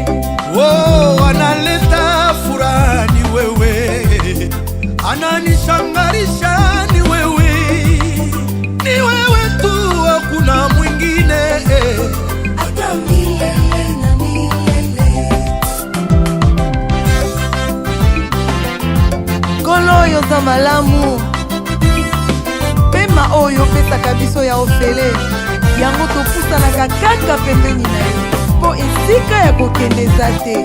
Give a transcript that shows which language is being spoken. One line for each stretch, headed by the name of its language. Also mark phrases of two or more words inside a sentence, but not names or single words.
Swahili: Analeta furaha ni wewe. Ananishangarisha ni wewe. Ni wewe tu, hakuna mwingine. Hata milele na milele.
Lingala: Kolo oyo za malamu. Pema oyo pesaka biso ya ofele. Yango topusanaka kaka pembeni na yo. Po esika ya kokendeza te.